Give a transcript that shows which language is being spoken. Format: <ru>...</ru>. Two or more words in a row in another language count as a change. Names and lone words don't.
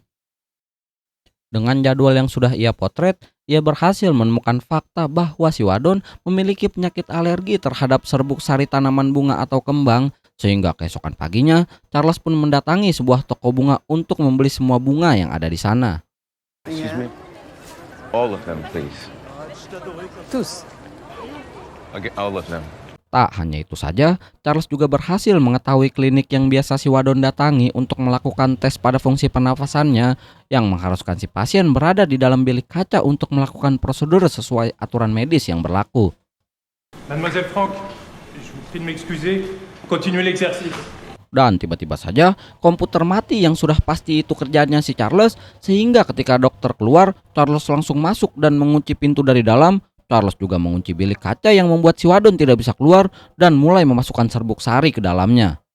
<id>Dengan jadwal yang sudah ia potret, ia berhasil menemukan fakta bahwa si wadon memiliki penyakit alergi terhadap serbuk sari tanaman bunga atau kembang. Sehingga keesokan paginya, Charles pun mendatangi sebuah toko bunga untuk membeli semua bunga yang ada di sana.</id> <en>Excuse me? All of them, please.</en> <fr>Tous.</fr> <en>Okay, all of them.</en> <id>Tak hanya itu saja, Charles juga berhasil mengetahui klinik yang biasa si wadon datangi untuk melakukan tes pada fungsi pernafasannya, yang mengharuskan si pasien berada di dalam bilik kaca untuk melakukan prosedur sesuai aturan medis yang berlaku.</id> <fr>Mademoiselle Franck, je vous prie de m'excuser. Continuez l'exercice.</fr> <id>Dan tiba-tiba saja komputer mati yang sudah pasti itu kerjanya si Charles, sehingga ketika dokter keluar, Charles langsung masuk dan mengunci pintu dari dalam. Charles juga mengunci bilik kaca yang membuat si wadon tidak bisa keluar dan mulai memasukkan serbuk sari ke dalamnya.</id>